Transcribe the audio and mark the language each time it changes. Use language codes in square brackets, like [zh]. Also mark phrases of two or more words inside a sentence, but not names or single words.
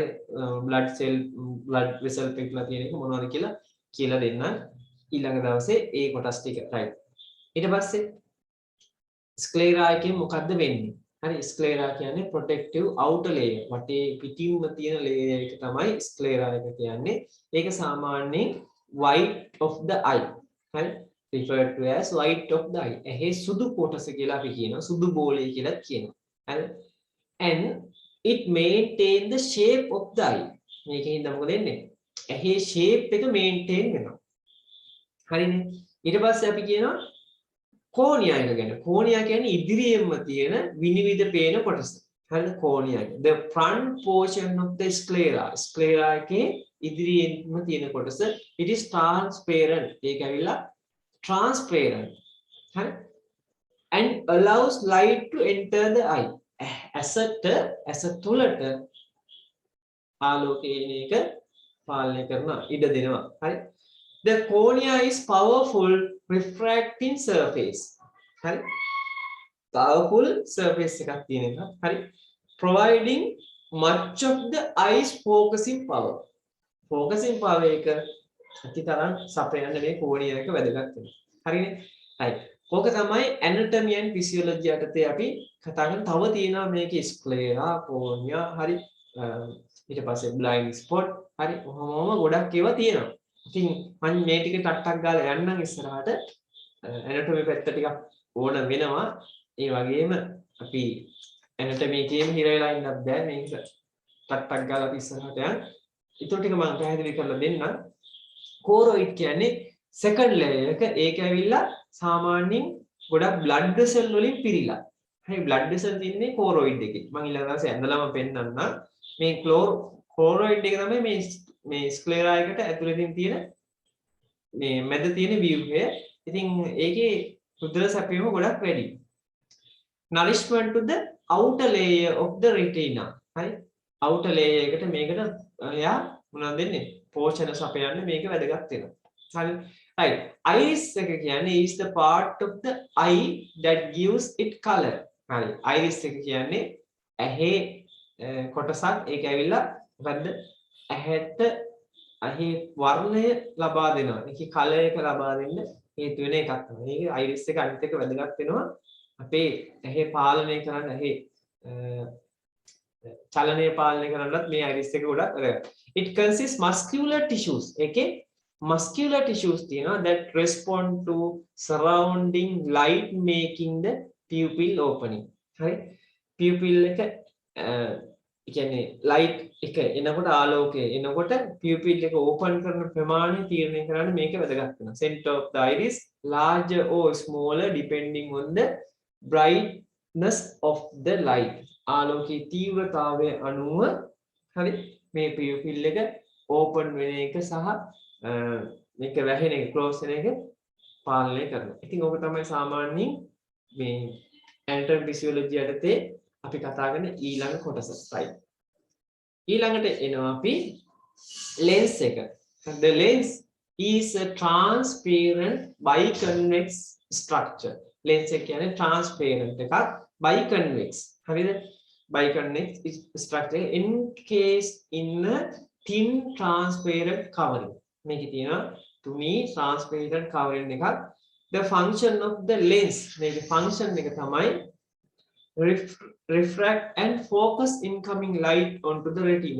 [en] blood vessel [si] පිරලා තියෙන එක මොනවද කියලා දෙන්නම්. ඊළඟ දවසේ ඒ කොටස් ටික. රයිට්. ඊට පස්සේ ස්ක්ලෙරා එකෙන් මොකද්ද වෙන්නේ? හරි. ස්ක්ලෙරා කියන්නේ [en] protective outer layer. [si] වටේ පිටින්ම තියෙන ලේයර් එක තමයි ස්ක්ලෙරා එක කියන්නේ. ඒක සාමාන්‍යයෙන් [en] white of the eye. හරි. referred to as white of the eye. [si] ඇහි සුදු කොටස කියලා අපි කියනවා. සුදු බෝලය කියලාත් කියනවා. හරි. [en] and it maintain the shape of the eye. [si] මේකෙන් මොකද වෙන්නේ? ඇහි shape එක maintain වෙනවා. හරිනේ. ඊට පස්සේ අපි කියනවා කෝනියා එක ගැන. කෝනියා කියන්නේ ඉදිරියෙන්ම තියෙන විනිවිද පේන කොටස. හරිද? කෝනියා එක. [en] The front portion of the sclera. [si] sclera එකේ ඉදිරියෙන්ම තියෙන කොටස. [en] It is transparent. [si] ඒක ඇවිල්ලා transparent. හරි? [en] And allows light to enter the eye. [si] ඇස තුලට ආලෝකයේ එන එක පාලනය කරනවා ඉඩ දෙනවා. හරි. [en] The cornea is powerful refracting surface. [si] හරි. [en] powerful surface [si] එකක් තියෙන එක. හරි. [en] providing much of the eye's focusing power. focusing power [si] එක අතිතරම් සපයන්න මේ cornea එක වැදගත් වෙනවා. හරිනේ? right. ඕක තමයි [en] anatomy and physiology [si] යටතේ අපි කතා කරන තව තියෙනවා මේකේ sclera, cornea, හරි. ඊට පස්සේ blind spot, හරි. ඔහොමම ගොඩක් ඒවා තියෙනවා. ඉතින් මම මේ ටික ටක් ගාලා යන්නම් ඉස්සරහට anatomy පැත්ත ටිකක් ඕන වෙනවා. ඒ වගේම අපි anatomy එකේම හිර වෙලා ඉන්නත් බෑ මේක ටක් ගාලා අපි ඉස්සරහට යන්න. ඊට ටික මම පැහැදිලි කරලා දෙන්නම්. choroid කියන්නේ [en] second layer [si] එක. ඒක ඇවිල්ලා සාමාන්‍යයෙන් ගොඩක් [en] blood vessel [si] වලින් පිරීලා. හරි [en] blood vessel [si] තියෙන්නේ choroid එකේ. මම ඊළඟ දවසේ ඇඳලාම පෙන්නන්නම්. මේ choroid එක තමයි මේ sclera එකට ඇතුළතින් තියෙන මේ මැද තියෙන view එක. ඉතින් ඒකේ රුධිර සැපයීම ගොඩක් වැඩි. [en] nourishment to the outer layer of the retina. [si] හරි [en] outer layer [si] එකට මේකට යා මොනවද දෙන්නේ? පෝෂණ සපයන්න මේක වැදගත් වෙනවා. හරි right. [en] Iris [si] එක කියන්නේ [en] is the part of the eye that gives it color. [si] හරි iris එක කියන්නේ ඇහි කොටසක්. ඒක ඇවිල්ලා මොකද්ද? ඇහැට ඇහි වර්ණය ලබා දෙනවා. ඒකේ කලර් එක ලබා දෙන්න හේතු වෙන එකක් තමයි. මේක iris එක අනිත් එක වැදගත් වෙනවා. අපේ ඇහි පාලනය කරන්න ඇහි චලනය පාලනය කරන්නත් මේ iris එක ගොඩක් වැදගත්. [en] It consists muscular tissues. ඒකේ muscular tissues තියෙනවා that respond to surrounding light making the pupil opening. [si] හරි pupil එක කියන්නේ light එක එනකොට ආලෝකය එනකොට pupil එක open කරන ප්‍රමාණය තීරණය කරන්න මේක වැදගත් වෙනවා. [en] Center of the iris larger or smaller depending on the brightness of the light. [si] ආලෝකයේ තීව්‍රතාවය අනුව හරි මේ pupil එක open වෙන එක සහ මේක වැහෙන එක close වෙන එක පාලනය කරනවා. ඉතින් ඕක තමයි සාමාන්‍යයෙන් මේ [en] anatomy physiology [si] යටතේ අපි කතා කරන ඊළඟ කොටස. right. ඊළඟට එනවා අපි lens එක. [en] The lens is a transparent biconvex structure. [si] lens එක කියන්නේ transparent එකක් biconvex. හරිද? [en] biconvex structure encased in a thin transparent covering. [si] මේකේ තියෙනවා තුනී [en] transparent covering [si] එකක්. [en] The function of the lens [si] මේකේ function එක තමයි [en] refract and focus incoming light onto the retina.